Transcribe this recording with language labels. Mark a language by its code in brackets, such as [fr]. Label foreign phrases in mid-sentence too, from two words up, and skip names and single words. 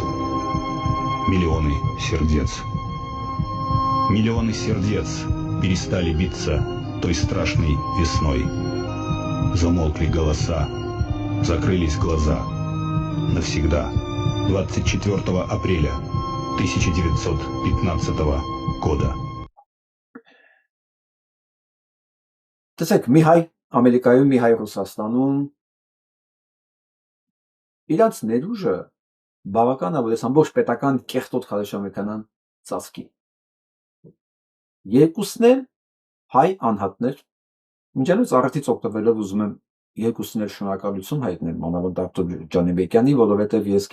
[ru] Миллионы сердец перестали биться той страшной весной. Замолкли голоса, закрылись глаза. Навсегда. 24 апреля 1915 года. [hy] Տեսեք, մի հայ Ամերիկայում մի հայ Ռուսաստանում իրանց ներուժը բավական է, որ ես ամբողջ պետական կեղտոտ քարոզչամեքանան ծածկի։ Երկուսն էլ հայ անհատներ, մինչև առիթից օգտվելով ուզում եմ երկուսն էլ շնորհակալություն հայտնել մանավանդ դոկտոր Ջանիբեկյանին, որովհետև ես